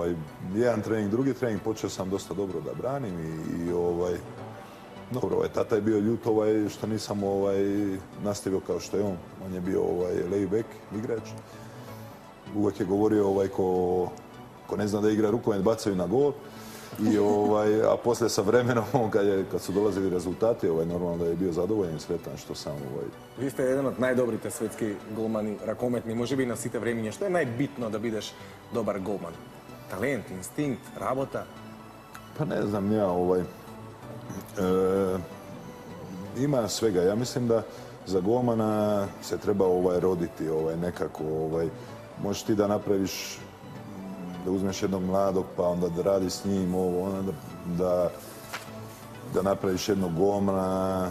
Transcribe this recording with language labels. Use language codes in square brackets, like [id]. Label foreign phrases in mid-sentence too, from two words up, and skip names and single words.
[sr] Jedan trening, drugi trening, počeo sam dosta dobro da branim i dobro, tata je bio ljut što nisam nastavio kao što je on. On je bio [en] lej bek [sr] igrač. Uvijek je govorio ko ne zna da igra rukomet, bacaju na gol. A poslije sa vremenom, kad su dolazili rezultati, normalno da je bio zadovoljan i sretan što sam... [mk] Ви сте еден од најдобрите светски голмани ракометни, можеби на сите времиња. Што е најбитно да бидеш добар голман? Талент, инстинкт, работа? [sr] Pa ne znam, ima svega. Ja mislim da za golmana se treba roditi nekako. Možeš ti da napraviš, da uzmeš jednog mladog pa onda da radi s njim da napraviš jednog golmana.